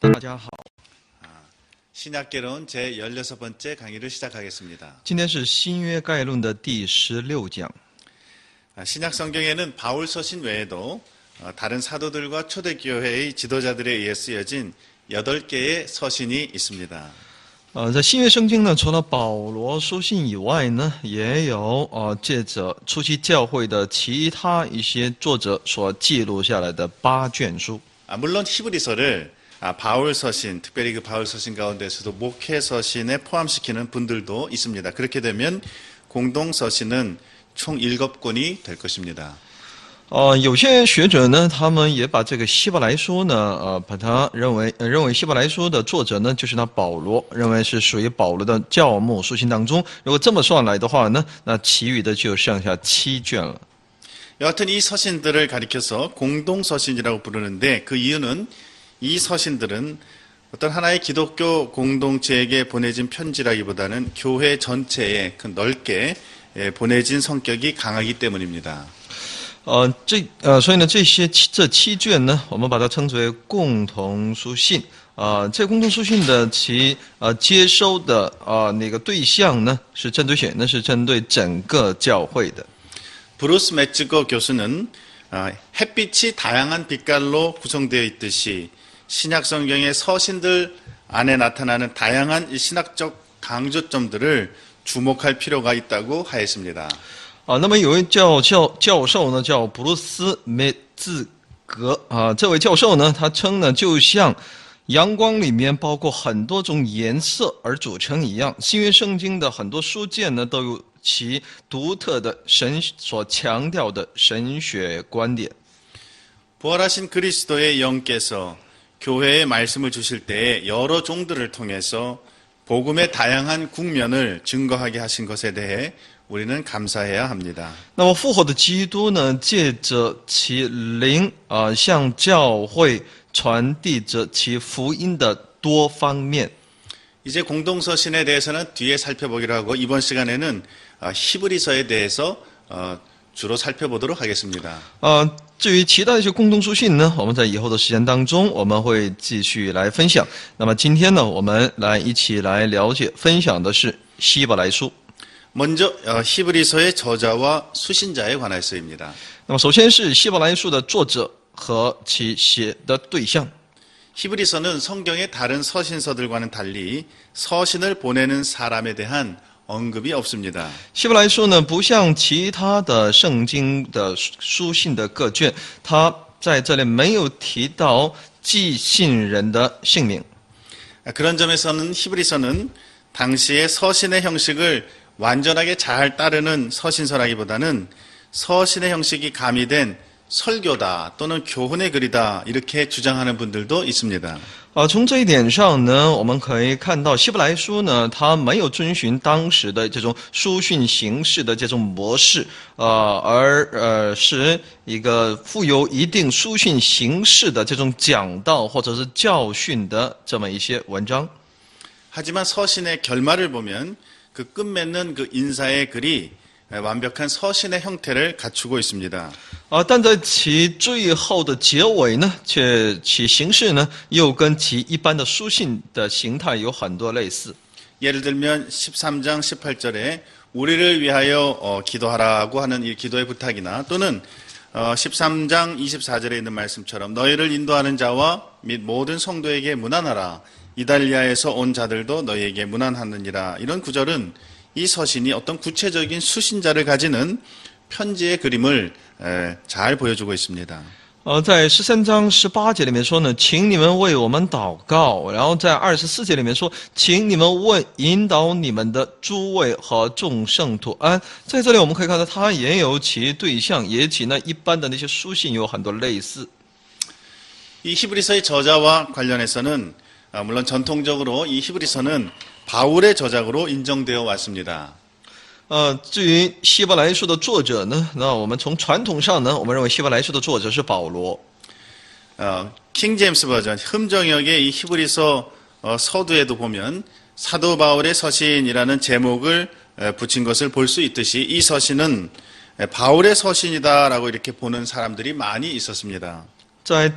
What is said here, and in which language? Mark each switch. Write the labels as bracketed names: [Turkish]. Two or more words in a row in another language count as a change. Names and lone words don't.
[Chinese] 大家好. [Korean] 신약개론 제16번째 강의를 시작하겠습니다. [Chinese] 今天是新约概论的第16讲. [Korean] 신약 성경에는 바울 서신 외에도 다른 사도들과 초대교회의 지도자들에 의해 쓰여진 8개의 서신이 있습니다. [Chinese] 在新约圣经呢，除了保罗书信以外呢，也有借着初期教会的其他一些作者所记录下来的8卷书. [Korean] 물론 히브리서를 바울 서신, 특별히 그 바울 서신 가운데서도 목회 서신에 포함시키는 분들도 있습니다. 그렇게 되면 공동 서신은 총 7권이 될 것입니다. [Chinese] 有些学者呢，他们也把这个希伯来书呢，把它认为希伯来书的作者呢，就是那保罗，认为是属于保罗的教牧书信当中。如果这么算来的话呢，那其余的就剩下7卷了。 [Korean] 여하튼 이 서신들을 가리켜서 공동 서신이라고 부르는데 그 이유는 이 서신들은 어떤 하나의 기독교 공동체에게 보내진 편지라기보다는 교회 전체에 그 넓게 보내진 성격이 강하기 때문입니다. [Chinese] 所以呢，这7卷呢，我们把它称之为共同书信。这共同书信的其接收的那个对象呢，是针对谁呢？是针对整个教会的。 [Korean] 브루스 매츠거 교수는 햇빛이 다양한 빛깔로 구성되어 있듯이 신약 성경의 서신들 안에 나타나는 다양한 신학적 강조점들을 주목할 필요가 있다고 하였습니다. [Chinese] 那么有位教授呢，叫布鲁斯梅兹格这位教授呢，他称呢，就像阳光里面包括很多种颜色而组成一样，新约圣经的很多书卷呢，都有其独特的神所强调的神学观点。 [Korean] 부활하신 그리스도의 영께서 교회에 말씀을 주실 때 여러 종들을 통해서 복음의 다양한 국면을 증거하게 하신 것에 대해 우리는 감사해야 합니다. [Chinese] 那么复活的基督呢，借着其灵向教会传递着其福音的多方面。 [Korean] 이제 공동서신에 대해서는 뒤에 살펴보기로 하고 이번 시간에는 히브리서에 대해서 주로 살펴보도록 하겠습니다. [Chinese] 至于其他一些共同书信呢，我们在以后的时间当中我们会继续来分享。那么今天呢，我们一起来了解分享的是希伯来书。 [Korean] 먼저 히브리서의 저자와 수신자에 관해서입니다. [Chinese] 那么首先是希伯来书的作者和其写的对象。 [Korean] 히브리서는 성경의 다른 서신서들과는 달리 서신을 보내는 사람에 대한 언급이 없습니다. [Chinese] 希伯来书呢，不像其他的圣经的书信的各卷，它在这里没有提到寄信人的姓名。 [Korean] 그런 점에서는 히브리서는 당시의 서신의 형식을 완전하게 잘 따르는 서신서라기보다는 서신의 형식이 가미된 설교다 또는 교훈의 글이다 이렇게 주장하는 분들도 있습니다. [Chinese] 从这一点上呢，我们可以看到希伯来书呢，它没有遵循当时的这种书信形式的这种模式，而是一个富有一定书信形式的这种讲道或者是教训的这么一些文章。 [Korean] 하지만 서신의 결말을 보면 그 끝맺는 그 인사의 글이 완벽한 서신의 형태를 갖추고 있습니다. [Chinese] 但在其最后的结尾呢，却其形式呢，又跟其一般的书信的形态有很多类似。 [Korean] 예를 들면 13장 18절에 우리를 위하여 기도하라고 하는 이 기도의 부탁이나 또는 13장 24절에 있는 말씀처럼 너희를 인도하는 자와 및 모든 성도에게 문안하라. 이달리아에서 온 자들도 너희에게 문안하느니라. 이런 구절은 이 서신이 어떤 구체적인 수신자를 가지는 편지의 그림을 잘 보여주고 있습니다. [Chinese] 在13章18节里面说呢，请你们为我们祷告。然后在24节里面说，请你们引导你们的诸位和众圣徒安。在这里我们可以看到，它也有其对象，也其呢一般的那些书信有很多类似。 [Korean] 이 히브리서의 저자와 관련해서는 물론 전통적으로 이 히브리서는 바울의 저작으로 인정되어 왔습니다. [Chinese] 至于希伯来书的作者呢，那我们从传统上呢，我们认为希伯来书的作者是保罗。 [Korean] 킹 제임스 버전 흠정역의 이 히브리서 서두에도 보면 사도 바울의 서신이라는 제목을 붙인 것을 볼 수 있듯이 이 서신은 바울의 서신이다라고 이렇게 보는 사람들이 많이 있었습니다.